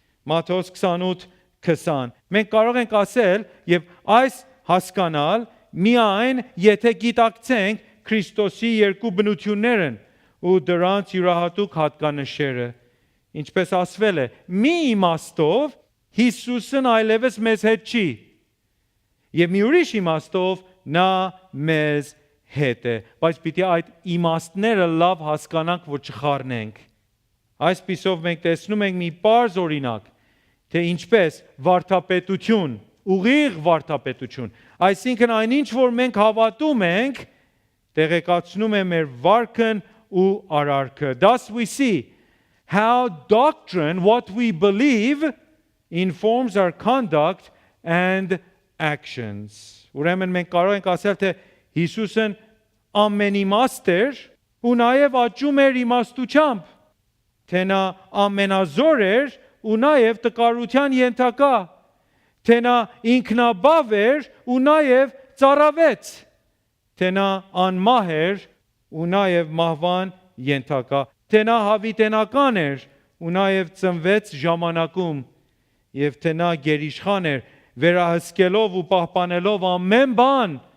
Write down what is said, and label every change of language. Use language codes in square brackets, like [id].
[hy] Մատթեոս 28:20։ Մենք կարող ենք ասել եւ այս հասկանալ միայն եթե գիտակցենք Քրիստոսի երկու բնություններն ու դրանց յուրահատուկ հատկանշերը։ Ինչպես ասվել է, մի իմաստով Հիսուսն այլևս մեզ հետ չի եւ մի ուրիշ իմաստով նա մեզ հետ է, բայց պիտի այդ իմաստները լավ հասկանանք, որ չխառնենք։ Այսպիսով մենք տեսնում ենք մի պարզ օրինակ, թե ինչպես վարդապետություն, ուղիղ վարդապետություն, այսինքն այնինչ, որ մենք հավատում ենք, տեղեկացնում է մեր վարքն ու արարքը. [en] Thus we see how doctrine, what we believe, informs our conduct and actions. [hy] Ուրեմն մենք կարող ենք ասել, թե Հիսուսն ամենիմաստ էր ու նաև աճում էր իմաստությամբ, թե նա ամենազոր էր ու նաև տկարության ենթակա, թե նա ինքնաբավ էր ու նաև ծառավեց, թե նա անմահ էր ու նաև մահվան ենթակա, թե նա հավիտենական էր ու նաև ծնվեց ժամանակում, եւ թե նա գերիշխան էր, վերահսկելով ու պահպանելով ամեն բան,